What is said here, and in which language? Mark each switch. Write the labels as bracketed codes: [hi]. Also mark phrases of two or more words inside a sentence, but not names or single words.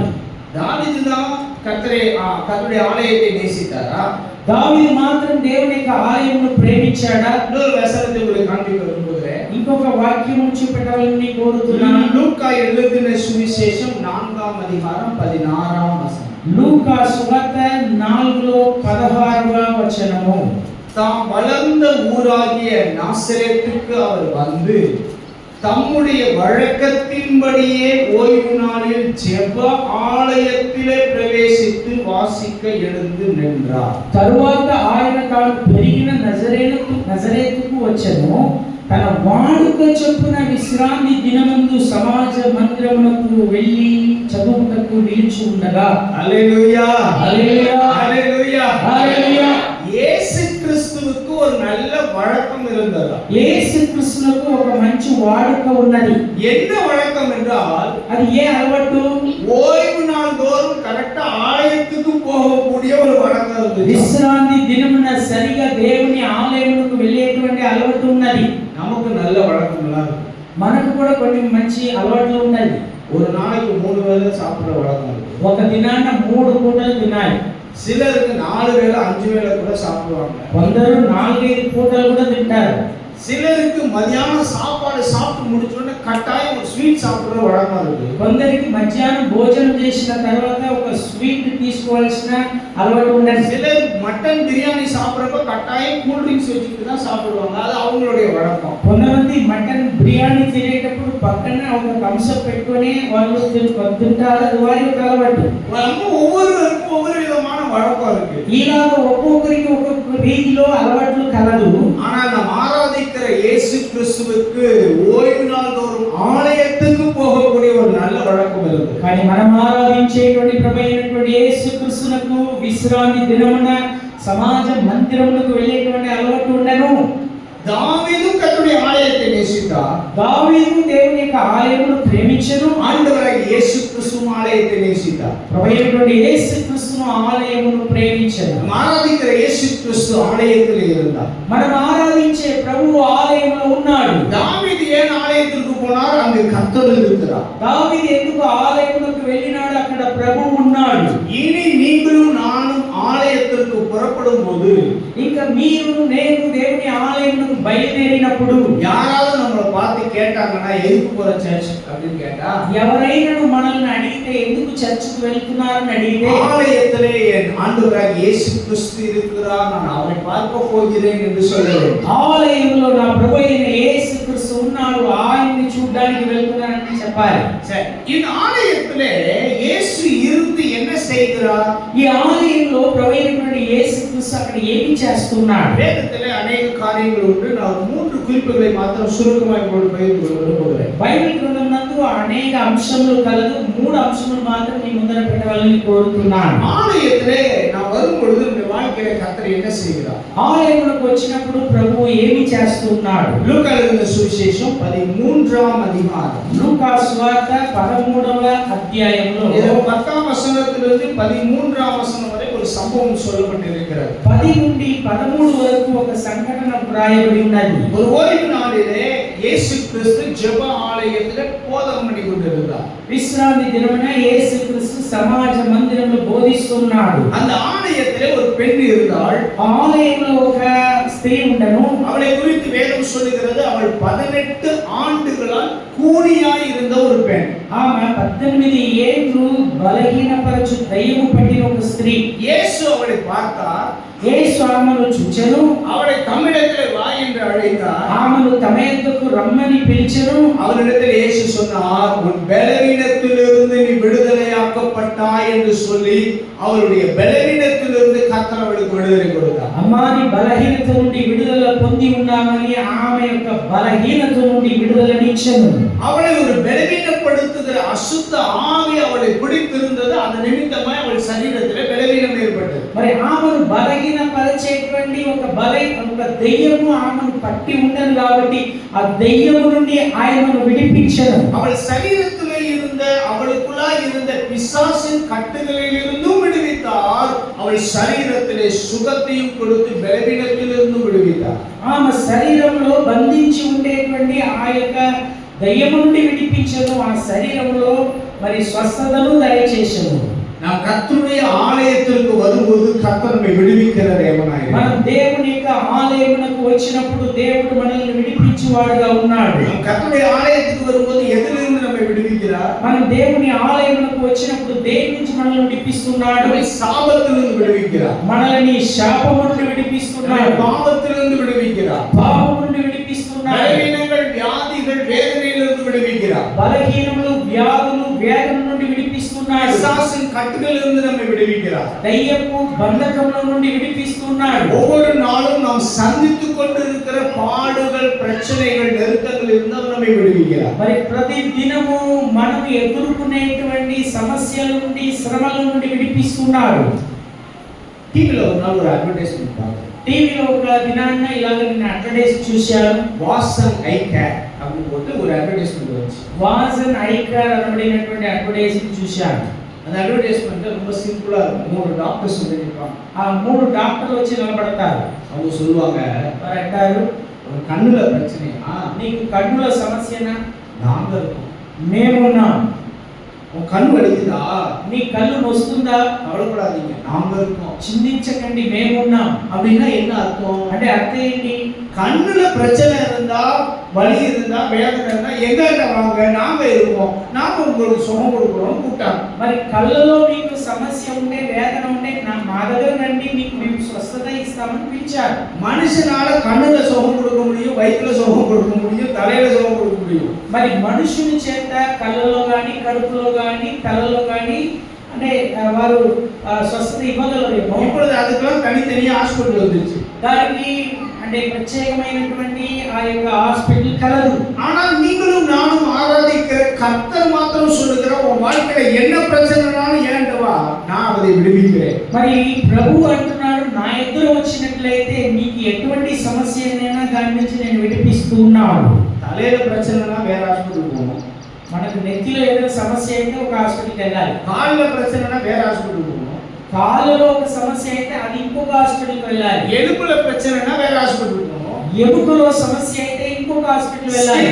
[ta] தாவீது தான் கர்த்தருடைய ஆலயத்தை நேசித்தாரா? [te] దావీదు మాత్రం దేవుని యొక్క ఆలయమును ప్రేమించాడా? [ta] இன்னொரு வசனத்தை உங்களுக்கு காண்பிக்க விரும்புகிறேன். [te] ఇంకొక వాక్యం చూపెట్టాలని కోరుతున్నాను. [ta] லூக்கா எழுதின சுவிசேஷம் 4ஆம் அதிகாரம் 16ஆம் வசனம். [te] లూకా సువార్త 4:16వ వచనము. [ta] தாம் வளர்ந்த ஊராகிய நாசரேத்துக்கு அவர் வந்து தம்முடைய வழக்கத்தின்படியே ஓய்வு நாளில் ஜெப ஆலயத்திலே பிரவேசித்து வாசிக்க எழுந்து நின்றார். [te] తరువాత ఆయన తాను పెరిగిన నజరేతుకు వచ్చెను. తన వాడుక చొప్పున విశ్రాంతి దినమందు సమాజ మందిరమునకు వెళ్ళి చదువుటకు నిలిచి ఉండగా. [ta] ஹல்லேலூயா, [te] హల్లెలూయా, [ta] ஹல்லேலூயா, [te] హల్లెలూయా. [ta] இயேசு கிறிஸ்துவுக்கு ஒரு நல்ல வழக்கம் இருந்தது. [te] యేసు క్రీస్తునకు ఒక మంచి వాడుక ఉన్నది. [ta] என்ன வழக்கம் என்றால், [te] అది ఏ అలవాటు? [ta] ஓய்வு நாள் தோறும் கரெக்டா ஆலயத்துக்கு போகக்கூடிய ஒரு வழக்கம் இருந்தது. [te] విశ్రాంతి దినమున సరిగా దేవుని ఆలయమునకు వెళ్ళేటువంటి అలవాటు ఉన్నది. [ta] நமக்கு நல்ல வழக்கம் எல்லாம் இருக்கு. [te] మనకు కూడా కొన్ని మంచి అలవాట్లు ఉన్నాయి. [ta] ஒரு நாளைக்கு 3 வேளை சாப்பிடுற வழக்கம் இருக்கு. [te] ఒక దినాన 3 పూటలు తినాలి. [ta] சிலருக்கு 4 வேளை 5 வேளை கூட சாப்பிடுவாங்க. [te] కొందరు 4-5 పూటలు కూడా తింటారు. [ta] சிலருக்கு மதியானம் சாப்பாடு சாப்பிட்டு முடிச்ச உடனே கட்டாயம் ஒரு ஸ்வீட் சாப்பிடுற வழக்கம் இருக்கு. [te] కొందరికి మధ్యాహ్నం భోజనం చేసిన తర్వాత ఒక స్వీట్ తీసుకోవాల్సిన అలవాటు ఉన్నది. [ta] சிலர் மட்டன் பிரியாணி சாப்பிடுறப்ப கட்டாயம் [en] cool drinks [ta] வச்சுட்டு தான் சாப்பிடுவாங்க. அது அவங்களுடைய வழக்கம். [te] కొంతమంది మటన్ బిర్యానీ తినేటప్పుడు పక్కన ఒక థమ్స్అప్ పెట్టుకొని వాళ్ళు తింటారు. అది వారి యొక్క అలవాటు. [ta] நம்ம ஒவ்வொருவருக்கும் ஒவ்வொரு விதமான வழக்கம் இருக்கு. [te] ఇలాగ ఒక్కొక్కరికి ఒక్కొక్క రీతిలో అలవాట్లు కలదు. [ta] ஆனால் நாம் ஆராதிக்கிற இயேசு கிறிஸ்துவுக்கு ஓய்வு நாள் தோறும் ஆலயத்துக்கு போகக்கூடிய ஒரு நல்ல வழக்கம் இருக்கு. [te] కానీ మనం ఆరాధించేటువంటి ప్రభు అయినటువంటి యేసు క్రీస్తునకు విశ్రాంతి దినమున సమాజ మందిరమునకు వెళ్ళేటువంటి అలవాటు ఉండను. [ta] தாவீதும் கர்த்தருடைய ஆலயத்தை நேசித்தார். [te] దావీదు దేవుని యొక్క ఆలయమును ప్రేమించెను. [ta] ஆண்டவராகிய இயேசு கிறிஸ்துவும் ஆலயத்தை நேசித்தார். [te] ప్రభు అయినటువంటి యేసు క్రీస్తును ఆలయమును ప్రేమించెను. [ta] நாம் ஆராதிக்கிற இயேசு கிறிஸ்து ஆலயத்தில் இருந்தார். [te] మనం ఆరాధించే ప్రభువు ఆలయములో ఉన్నాడు. [ta] தாவீது ஏன் ஆலயத்திற்கு போனார்? அங்கு கர்த்தர் இருக்கிறார். [te] దావీదు ఎందుకు ఆలయమునకు వెళ్ళినాడు? అక్కడ ప్రభువు ఉన్నాడు. [ta] இனி நீங்களும் நானும் ஆலயத்திற்கு புறப்படும் போது, [te] ఇంకా మీరు నేను దేవుని ఆలయమునకు బయలుదేరినప్పుడు [ta] யாராவது நம்மளை பார்த்து கேட்டாங்கன்னா எதுக்கு போற சர்ச் அப்படின்னு கேட்டா, [te] ఎవరైనా మనల్ని అడిగితే ఎందుకు చర్చికి వెళ్తున్నారని అడిగితే, [ta] ஆலயத்திலே என் ஆண்டவராகிய இயேசு கிறிஸ்து இருக்கிறார், நான் அவரை பார்க்க போகிறேன் என்று சொல்லுவேன். [te] ఆలయంలో నా ప్రభు అయిన యేసు క్రీస్తు ఉన్నాడు, ఆయన్ని చూడడానికి వెళ్తున్నానని చెప్పాలి. [ta] சரி, இந்த ஆலயத்திலே இயேசு இருந்து என்ன செய்கிறார்? [te] ఈ ఆలయంలో ప్రభు అయినటువంటి యేసు క్రీస్తు అక్కడ ఏమి చేస్తున్నాడు? [ta] வேதத்திலே அநேக காரியங்கள் உண்டு. நான் 3 குறிப்புகளை மாத்திரம் சுருக்கமாக உங்களுக்கு பகிர்ந்து கொள்ள விரும்புகிறேன். [te] బైబిల్ గ్రంథం నందు అనేక అంశములు కలదు. 3 అంశములు మాత్రం మీ ముందర పెట్టవాలని కోరుతున్నాను. [ta] ஆலயத்திலே நான் வரும் பொழுது இந்த வாழ்க்கையில கர்த்தர் என்ன செய்கிறார்? [te] ఆలయములకు వచ్చినప్పుడు ప్రభువు ఏమి చేస్తున్నాడు? [ta] லூக்கா எழுதின சுவிசேஷம் 13ஆம் அதிகாரம். [te] లూకా సువార్త 13వ అధ్యాయంలో [ta] இது 10ஆம் வசனத்திலிருந்து 13ஆம் வசனம் வரை ஒரு சம்பவம் சொல்லப்பட்டிருக்கிறது. [te] 10 నుండి 13 వరకు ఒక సంఘటన వ్రాయబడి ఉన్నది. [ta] ஒரு ஓய்வு நாளிலே இயேசு கிறிஸ்து ஜெப ஆலயத்திலே போதகம் பண்ணி கொண்டிருந்தார். [te] విశ్రాంతి దినమున యేసు క్రీస్తు సమాజ మందిరంలో బోధిస్తున్నాడు. [ta] அந்த ஆலயத்திலே ஒரு பெண் இருந்தாள். [te] ఆలయంలో ఒక స్త్రీ ఉండను. [ta] அவளை குறித்து வேதம் சொல்லுகிறது, அவள் 18 ஆண்டுகளால் கூனியாய் இருந்த ஒரு பெண். [te] ఆమె 18 ఏళ్ళు బలహీనపరచు దయ్యము పట్టిన ఒక స్త్రీ. [ta] இயேசு அவளை பார்த்தார். [te] యేసు ఆమెను చూచెను. [ta] அவளை தம்மிடத்திலே வா என்று அழைத்தார். [te] ఆమెను తమ యొద్దకు రమ్మని పిలిచెను. [ta] அவளிடத்தில் இயேசு சொன்னார், உன் பலவீனத்திலிருந்து நீ விடுதலையாக்கப்பட்டாய் என்று சொல்லி அவளுடைய பலவீனத்திலிருந்து கர்த்தர் அவளுக்கு விடுதலை கொடுத்தார். [te] అమ్మా, నీ బలహీనత నుండి విడుదల పొంది ఉన్నామని ఆమె యొక్క బలహీనత నుండి విడుదలనిచ్చెను. [ta] அவளை ஒரு பலவீனப்படுத்துகிற அசுத்த ஆவி அவளை பிடித்திருந்தது. அதன் நிமித்தமாய் அவள் சரீரத்திலே பலவீனம் ஏற்பட்டது. [te] మరి ఆమెను బలహీనపరిచేటువంటి ఒక దెయ్యము ఆమెను పట్టి ఉన్నది కాబట్టి ఆ దెయ్యము నుండి ఆయనను విడిపించెను. [ta] அவள் சரீரத்திலே இருந்த அவளுக்குள்ளாய் இருந்த பிசாசின் கட்டுகளில் இருந்தும் விடுவித்தார். அவள் சரீரத்திலே சுகத்தையும் கொடுத்து பலவீனத்திலிருந்து விடுவித்தார். [te] ఆమె శరీరంలో బంధించి ఉండేటువంటి ఆ యొక్క దయ్యము నుండి విడిపించెను. ఆ శరీరంలో మరి స్వస్థతను దయచేసెను. [ta] நாம் கர்த்தருடைய ஆலயத்திற்கு வரும்போது கர்த்தர் நம்மை விடுவிக்கிற தேவனாய் இருக்கிறார். [te] మనం దేవుని యొక్క ఆలయమునకు వచ్చినప్పుడు దేవుడు మనల్ని విడిపించువాడుగా ఉన్నాడు. [ta] நாம் கர்த்தருடைய ஆலயத்துக்கு வரும்போது எதிலிருந்து நம்மை விடுவிக்கிறார்? [te] మనం దేవుని ఆలయమునకు వచ్చినప్పుడు దేని నుంచి మనల్ని విడిపిస్తున్నాడు? [ta] நம்மை சாபத்திலிருந்து விடுவிக்கிறார். [te] మనల్ని శాపము నుండి విడిపిస్తున్నాడు. [ta] பாவத்திலிருந்து விடுவிக்கிறார். [te] పాపము నుండి విడిపిస్తున్నాడు. [ta] பலவீனங்கள், வியாதிகள், வேதனைகள் விடுவிக்கிறார். [te] బలహీనములు వ్యాధులు వేదన నుండి విడిపిస్తున్నాడు. [ta] பிசாசின் கட்டுகளிலிருந்து நம்மை விடுவிக்கிறார். [te] దయ్యపు బంధకముల నుండి విడిపిస్తున్నాడు. [ta] ஒவ்வொரு நாளும் நாம் சந்தித்துக் கொண்டிருக்கிற பாடுகள், பிரச்சனைகள், நெருக்கங்கள் இருந்தால் நம்மை விடுவிக்கிறார். [te] మరి ప్రతి దినము మనం ఎదుర్కొనేటువంటి సమస్యల నుండి శ్రమల నుండి విడిపిస్తున్నాడు. [ta] டிவில ஒரு நாள் ஒரு அட்வர்டைஸ்மென்ட் பார்த்தேன். [te] టీవీలో ఒక దినాన్న ఇలాగ నేను అడ్వర్టైజ్ చూశాను. [ta] வாசன் ஐ கேர் அப்படின்னு போட்டு ஒரு அட்வர்டைஸ்மென்ட் வந்துச்சு. [te] వాసన్ ఐకార్ అనబడినటువంటి అడ్వర్టైజింగ్ చూశాను. [ta] அந்த அட்வர்டைஸ்மென்ட் ரொம்ப சிம்பிளா இருக்கும். 3 டாக்டர்ஸ் வந்து நிப்பாங்க. [te] ఆ 3 డాక్టర్లు వచ్చి నిలబడతారు. [ta] அவங்க சொல்லுவாங்க, [te] వారు అంటారు, [ta] ஒரு கண்ணுல பிரச்சனையா? [te] నీకు కన్నుల సమస్యనా? [ta] நாங்க இருக்கோம். [te] మేమున్నాం. [ta] உன் கண் வலிக்குதா? [te] నీ కళ్ళు నొస్తుందా? [ta] கவலைப்படாதீங்க, நாங்க இருக்கோம். [te] చింతించకండి, మేమున్నాం. [ta] அப்படின்னா என்ன அர்த்தம்? [te] అంటే అర్థం ఏంటి? [ta] கண்ணுல பிரச்சனை இருந்தா, வலி இருந்தா, வேதனை இருந்தா எங்ககிட்ட வாங்க, நாங்க இருக்கோம், நாங்க உங்களுக்கு சுகம் கொடுக்குறோம் கூட்டாங்க. [te] మరి కళ్ళలో మీకు సమస్య ఉంటే, వేదన ఉంటే మా దగ్గర రండి, మీకు మేము స్వస్థత ఇస్తామని పిలిచారు. [ta] மனுஷனால கண்ணுல சுகம் கொடுக்க முடியும், வயிற்றுல சுகம் கொடுக்க முடியும், தலையில சுகம் கொடுக்க முடியும். [te] మరి మనుషుని చేత కళ్ళలో కానీ, కడుపులో కానీ, తలలో కానీ అంటే వారు స్వస్థత ఇవ్వగలరేమో. [ta] இப்பொழுது அதுக்கெல்லாம் தனித்தனியா ஹாஸ்பிட்டல் வந்துருச்சு. [te] దానికి అంటే ప్రత్యేకమైనటువంటి ఆ యొక్క హాస్పిటల్ కలదు. [ta] ஆனால் நீங்களும் நானும் ஆராதிக்கிற கர்த்தர் மாத்திரம் சொல்லுகிற உன் வாழ்க்கையில என்ன பிரச்சனைனாலும் ஏன்டா வா, நான் அதை விடுவிக்கிறேன். [te] మరి ప్రభు అంటున్నాడు, నా ఎదురు వచ్చినట్లయితే నీకు ఎటువంటి సమస్యనైనా దాని నుంచి నేను విడిపిస్తూ ఉన్నాను. [ta] தலையில பிரச்சனைனா வேற ஹாஸ்பிட்டல் போகணும். [te] మనకు నెత్తిలో ఏదైనా సమస్య అయితే ఒక హాస్పిటల్కి వెళ్ళాలి. [ta] கால்ல பிரச்சனைனா வேற ஹாஸ்பிட்டல் போகணும். [te] కాలులో ఒక సమస్య అయితే అది ఇంకొక హాస్పిటల్కి వెళ్ళాలి. [ta] எலும்புல பிரச்சனைனா வேற ஹாஸ்பிட்டல் போகணும். [te] ఎముకలో సమస్య అయితే ఇంకొక హాస్పిటల్ వెళ్ళాలి.